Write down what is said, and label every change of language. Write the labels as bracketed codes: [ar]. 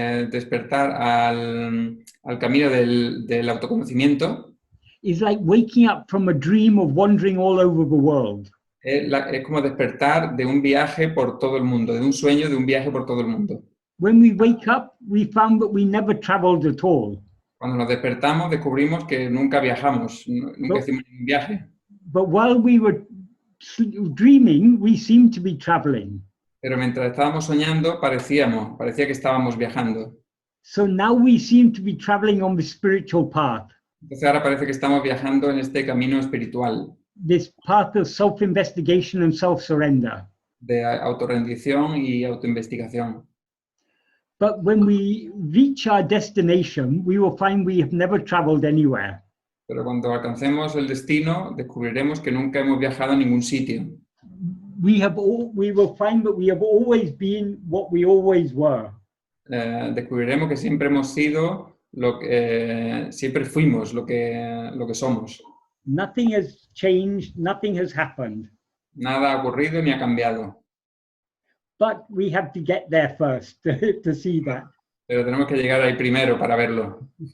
[es] despertar al camino del autoconocimiento, [en] is like waking up from a dream of wandering all over the world. [es] Es como despertar de un viaje por todo el mundo, de un sueño de un viaje por todo el mundo. [en] When we wake up, we found that we never traveled at all. [es] Cuando nos despertamos, descubrimos que nunca viajamos, nunca hicimos ningún viaje. [en] But while we were dreaming, we seemed to be traveling. [es] Pero mientras estábamos soñando, parecía que estábamos viajando. [en] So now we seem to be traveling on the spiritual path. [es] Entonces ahora parece que estamos viajando en este camino espiritual. [en] This path of self-investigation and self-surrender. [es] De autorrendición y autoinvestigación. [en] But when we reach our destination, we will find we have never traveled anywhere. [es] Pero cuando alcancemos el destino, descubriremos que nunca hemos viajado a ningún sitio. [en] We will find that we have always been what we always were. [es] Descubriremos que siempre hemos sido siempre fuimos lo que somos. [en] Nothing has changed, nothing has happened. [es] Nada ha ocurrido ni ha cambiado. [en] But we have to get there first to see that. [es] Pero tenemos que llegar ahí primero para verlo.